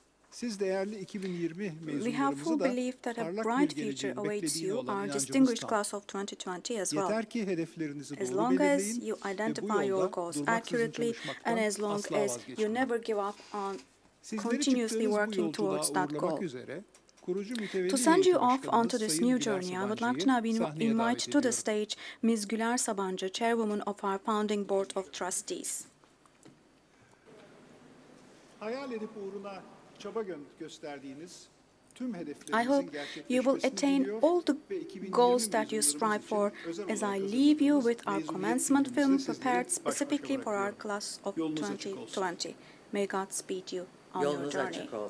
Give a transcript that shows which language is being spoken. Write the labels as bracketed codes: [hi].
[tr] Siz değerli 2020 mezunlarımızı da parlak bir geleceğin beklediğini olan inancımız tam. Yeter ki hedeflerinizi doğru belirleyin ve bu yolda durmaksızın çalışmaktan asla vazgeçmeyin. Sizleri çıktığınız bu yolculuğa uğurlamak üzere kurucu mütevelli [en] To send you off onto this new journey, I would like to now invite to the stage Ms. Güler Sabancı, Chairwoman of our Founding Board of Trustees. [tr] Hayal edip uğruna çaba gösterdiğiniz tüm [en] I [tr] hedeflerinizin [en] hope you will attain all the goals that you strive for as I leave you with our commencement film prepared specifically for our class of 2020. May God speed you on your journey.